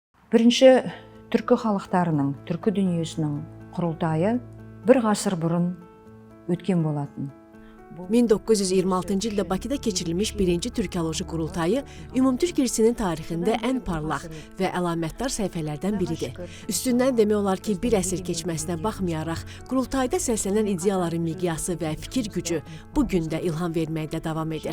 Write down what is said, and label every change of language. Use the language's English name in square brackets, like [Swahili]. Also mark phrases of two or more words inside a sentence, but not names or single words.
[Kazakh] Бірінші түркі халықтарының, түркі дүниесінің құрылтайы бір ғасыр бұрын өткен болатын. [Azerbaijani] 1926-cı ildə Bakıda keçirilmiş birinci Türkoloji qurultayı ümumtürk irsinin tarixində ən parlaq və əlamətdar səhifələrdən biridir. Üstündən demək olar ki, bir əsr keçməsinə baxmayaraq, qurultayda səslənən ideyaların miqyası və fikir gücü bu gün də ilham verməkdə davam edir.